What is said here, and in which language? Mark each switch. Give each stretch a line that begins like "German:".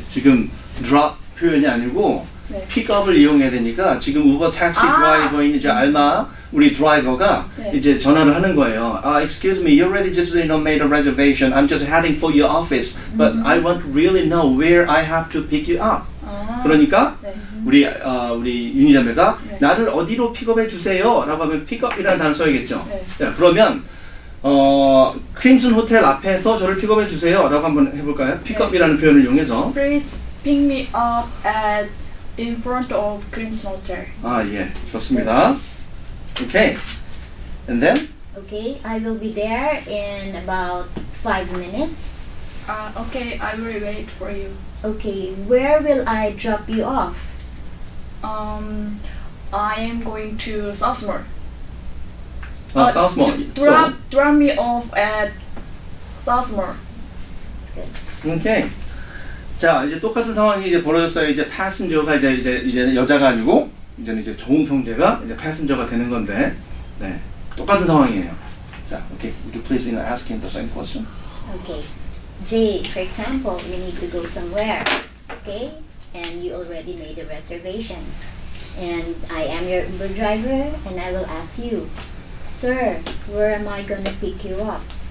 Korean: 지금 drop 표현이 아니고 네. 픽업을 이용해야 되니까 지금 우버 택시 드라이버인 이제 알마 우리 드라이버가 네. 이제 전화를 하는 거예요.
English: Excuse me, you already just made a reservation. I'm just heading for your office, but I want to really know where I have to pick you up.
Korean: 그러니까 네. 우리 윤희자매가 네. 나를 어디로 픽업해 주세요라고 하면 픽업이라는 단어 써야겠죠. 네. 자, 그러면 크림슨 호텔 앞에서 저를 픽업해 주세요라고 한번 해볼까요? 픽업이라는 표현을 이용해서.
English: Please pick me up at in front of Crimson Hotel.
Korean: 예, 좋습니다.
English: Okay, and then Okay, I will be there in about 5 minutes. Okay, I will wait for you. Okay, where will I drop you off? I am going to Southmore. Southmore. Drop me off at Southmore. Okay.
Korean: 자, 이제 똑같은 상황이 이제 벌어졌어요. 이제 패신저가 이제 여자가 아니고 이제는 이제 정우 형제가 이제 패신저가 되는 건데, 네, 똑같은 상황이에요. 자, okay.
English: Would you please ask him the same question? Okay, Jay, for example, you need to go somewhere. Okay, and you already made a reservation, and I am your Uber driver, and I will ask you, sir, where am I gonna pick you up?